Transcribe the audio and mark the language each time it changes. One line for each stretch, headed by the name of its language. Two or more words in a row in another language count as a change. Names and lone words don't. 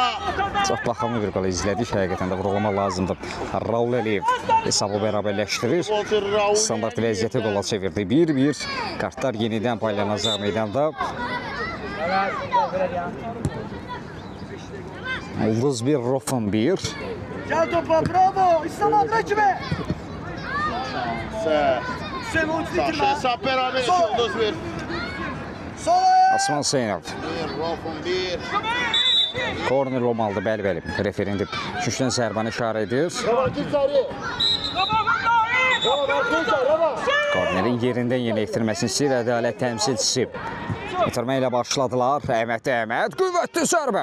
Azerbaijani: Çox baxımlı bir qol izlədik. Həqiqətən də vurğulamaq lazımdır. Raul Əliyev hesabı bərabərləşdirir. Standart vəziyyəti qola çevirdi. 1-1. Kartlar yenidən paylanacaq meydanda. Ulduz 1, Rofun 1.
Turkish: Gel topa, bravo. İslam Adra kime? Hüseyin Uğur bitirme. Hesap beraber Yıldız bir. Sol ayağı.
Azerbaijani: Asman Zeynəv. Rofun bir. Korner olmalıdır, bəli. Referendi üçdən zərbəni işarə edir. Kornerin yerindən yenə ektirməsini istəyir ədalət təmsilçisi. İtirmə ilə başladılar. Əhməd, qüvvətli zərbə.